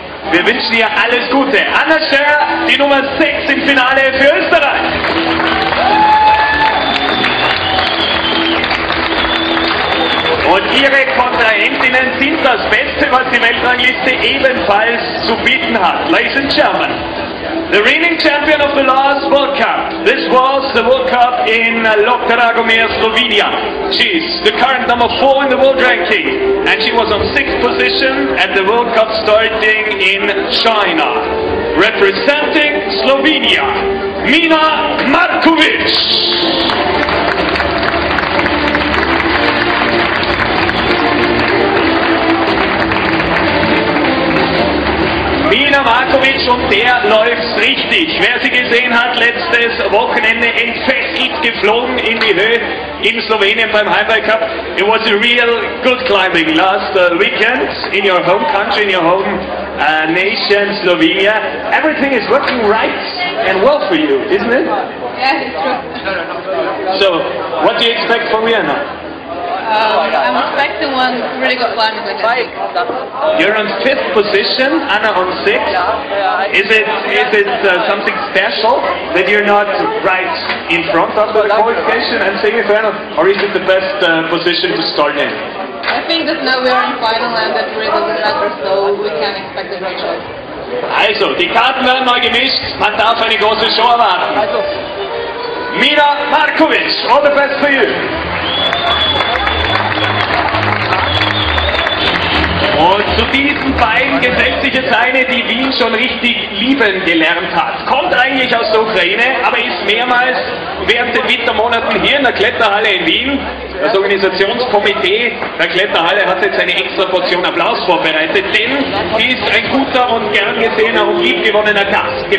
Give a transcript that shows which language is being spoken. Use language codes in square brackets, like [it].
[de] Wir wünschen dir alles Gute. Anna Stör, die Nummer 6 im Finale für Österreich. Und ihre Kontrahentinnen sind das Beste, was die Weltrangliste ebenfalls zu bieten hat. [en] Ladies and gentlemen, the reigning champion of the last World Cup. This was the World Cup in Dragomir, Slovenia. She's the current number 4 in the world ranking, and she was on 6th position at the World Cup starting in China. representing Slovenia, Mina Markovic. [de] Mina Markovic, und der läuft's richtig. Wer sie gesehen hat, letztes Wochenende entfesselt geflogen in die Höhe in Slowenien beim Highway Cup. [en] It was a real good climbing last weekend in your home country, in your home nation, Slovenia. Everything is working right and well for you, isn't it? Yeah, it's true. So, what do you expect from Vienna? I'm expecting one really good climbing weekend. You're on 5th position, Anna on 6th. Is it something special that you're not right in front of the qualification and semi-final, or is it the best position to start in? I think that now we are in final and that really doesn't matter, so we can expect a great show. [de] Also, die Karten werden neu gemischt, man darf eine große Show erwarten. [en] Mina Markovic, all the best for you. [de] Und zu diesen beiden gesellt sich jetzt eine, die Wien schon richtig lieben gelernt hat. Kommt eigentlich aus der Ukraine, aber ist mehrmals während den Wintermonaten hier in der Kletterhalle in Wien. Das Organisationskomitee der Kletterhalle hat jetzt eine extra Portion Applaus vorbereitet, denn sie ist ein guter und gern gesehener und liebgewonnener Gast.